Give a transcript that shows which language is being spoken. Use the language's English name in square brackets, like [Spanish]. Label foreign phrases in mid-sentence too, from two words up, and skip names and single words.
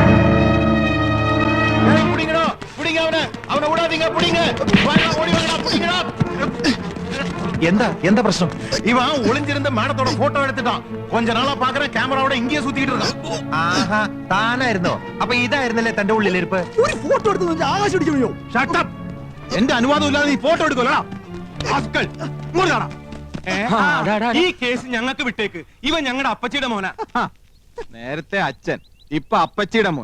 [Tamil] புடிங்கடா, புடிங்க அவனை. அவனை விடாதீங்க, புடிங்க. வாடா, ஓடி வாடா, புடிங்கடா. [Malayalam] എന്താ പ്രശ്നം? [Tamil] இவன் ஒளிஞ்சிருந்த மேடத்தோட போட்டோ எடுத்துட்டான். கொஞ்ச நாளா பாக்குறேன் கேமராவோட இங்கேயே சுத்திட்டு இருக்கான். [Malayalam] ആഹാ, താനായിരുന്നോ? അപ്പൊ ഇതായിരുന്നല്ലേ തന്റെ ഉള്ളിലിരിപ്പ്? ഒരു ഫോട്ടോ എടുത്ത് ആകാശം അടിച്ചു. [English] shut up. [Malayalam] എന്റെ അനുവാദം ഇല്ലാതെ നീ ഫോട്ടോ എടുക്കലടാ. ആസ്കൽ. ഇങ്ങോട്ട് കാണാ. ഈ കേസ് ഞങ്ങൾക്ക് വിട്ടേക്ക്. ഇവൻ ഞങ്ങളുടെ അപ്പച്ചിയുടെ മോനാ. നേരത്തെ അച്ഛൻ, ഇപ്പൊ അപ്പച്ചിയുടെ മോൻ.